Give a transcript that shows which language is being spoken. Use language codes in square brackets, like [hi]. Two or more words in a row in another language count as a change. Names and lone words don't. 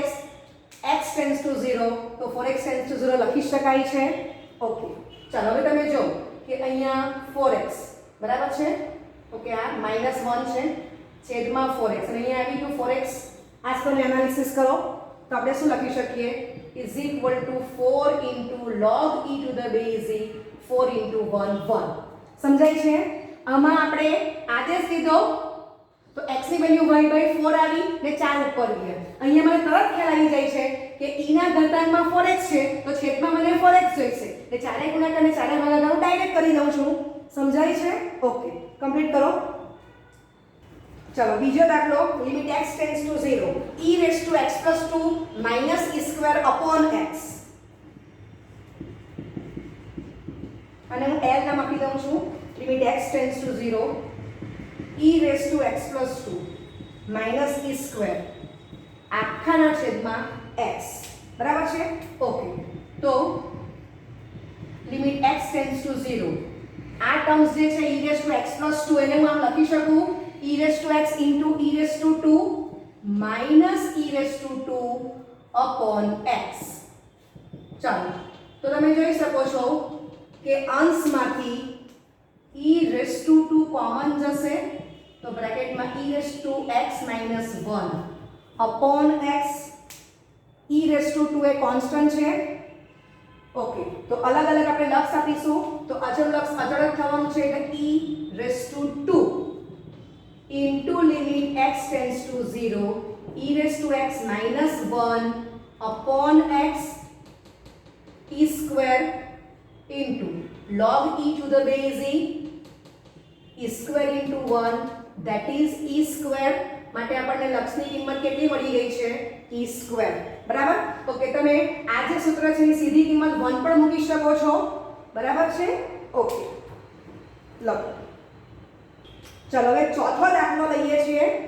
[gu] x [en] tends to [gu] 0 તો 4x [en] tends to [gu] 0 લખી શકાય છે. ઓકે. ચાલો હવે તમે જો કે અહીંયા 4x. બરાબર છે? ઓકે. આ -1 છે છેદમાં 4x અને અહીંયા આવી ગયું 4x. આ સ્તરનું એનાલિસિસ કરો તો આપણે શું લખી શકીએ? [en] is equal to 4 into log e to the base e 4 into 1 1. [gu] સમજાય છે? આમાં આપણે આદેશ લીધો તો x ની વેલ્યુ y/4 આવી ને 4 ઉપર ગયા. અહીંયા મને તરત ખ્યાલ આવી જાય છે કે e ના ઘાતાંકમાં 4x છે તો છેદમાં મને 4x જોઈશે એટલે 4 ગુણાકાર ને 4 ભાગાકાર હું ડાયરેક્ટ કરી દઉં છું. સમજાય છે? [en] okay, complete [gu] કરો. ચલો બીજો દાખલો, [en] limit x tends to [gu] 0 e⁻x+2 -e² upon x. અને હું l નામ આપી દઉં છું. [en] limit x tends to [gu] 0 e⁻x+2 -e² આખાના છેદમાં x. બરાબર છે? ઓકે, તો [en] limit x tends to [gu] 0 આ ટર્મ્સ જે છે e⁻x+2 એને હું આમ લખી શકું e⁻x into e⁻2 -e⁻2 upon x. ચાલો, તો તમે જોઈ શકો છો કે અંશમાંથી e⁻2 કોમન જશે તો બ્રેકેટમાં e⁻x - 1 upon x. e⁻2 એ કોન્સ્ટન્ટ છે. ઓકે, તો અલગ અલગ આપણે લક્ષ આપીશું તો અચળ લક્ષ અચળ જ થવાનું છે એટલે [en] e⁻2 into limit x tends to 0 e⁻x - 1 upon x e² into log e to the base e² into 1 that is e². [gu] માટે આપણને લક્ષની કિંમત કેટલી મળી ગઈ છે? e². બરાબર? ઓકે, તમે આ જે સૂત્ર છે એની સીધી કિંમત 1 પણ મૂકી શકો છો. બરાબર છે? ઓકે, લખો. ચલો હવે ચોથો દાખલો લઈએ છીએ.